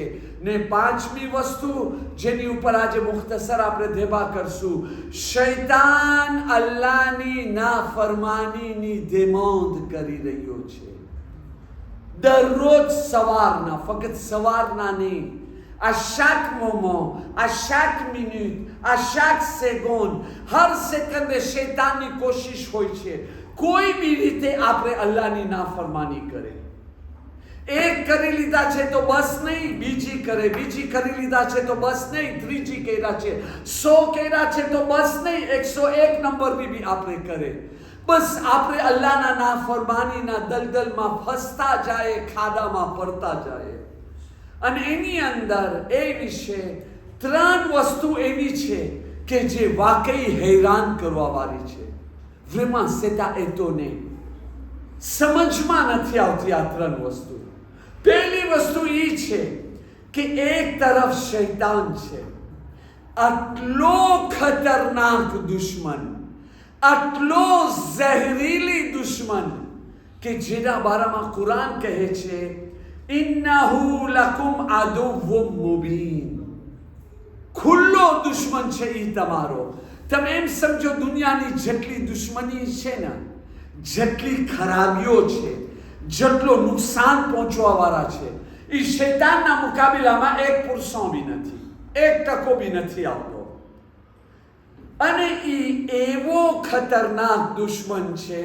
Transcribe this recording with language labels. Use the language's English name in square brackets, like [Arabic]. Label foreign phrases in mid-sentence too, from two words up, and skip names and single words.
[Gujarati] ને પાંચમી વસ્તુ જેની ઉપર આજે મુખ્તસર આપણે ધેબા કરશું, શૈતાન અલ્લાહની નાફરમાનીની દેમોંદ કરી રહ્યો છે। દરરોજ સવારના, ફક્ત સવારના નહીં, [French] à chaque moment, à chaque minute, à chaque seconde, [Gujarati] હર સેકંડ શૈતાની કોશિશ હોય છે કોઈ ભી રીતે આપણે અલ્લાહની નાફરમાની કરે। એક કરી લીધા છે તો બસ નહીં, બીજી કરે, બીજી કરી લીધા છે તો બસ નહીં, ત્રીજી કર્યા છે, 100 કર્યા છે તો બસ નહીં, 101 નંબર ભી આપણે કરે। બસ આપણે અલ્લાહના નાફરમાનીના દલદલમાં ફસતા જાય, ખાડામાં પડતા જાય। અને એની અંદર એ વિશે 3 વસ્તુ એવી છે કે જે વાકઈ હેરાન કરવા વાળી છે। [French] vraiment c'est à étonner, [Gujarati] સમજમાં નથી આવતી આ 3 વસ્તુ। પહેલી વસ્તુ એ છે કે એક તરફ શૈતાન છે, આટલો ખતરનાક દુશ્મન, આટલો ઝહેરીલી દુશ્મન કે જેના બારામાં કુરાન કહે છે [Arabic] إنه لكم عدو مبين. [Gujarati] ખુલ્લો દુશ્મન છે ઈ તમારો। તમે એમ સમજો દુનિયાની જેટલી દુશ્મની છે ને, જેટલી ખરાબીઓ છે, જેટલો નુકસાન પહોંચવાવાળા છે, એ શૈતાનના મુકાબલામાં 1% બી નથી, 1% બી નથી આવતો। અને એ એવો ખતરનાક દુશ્મન છે।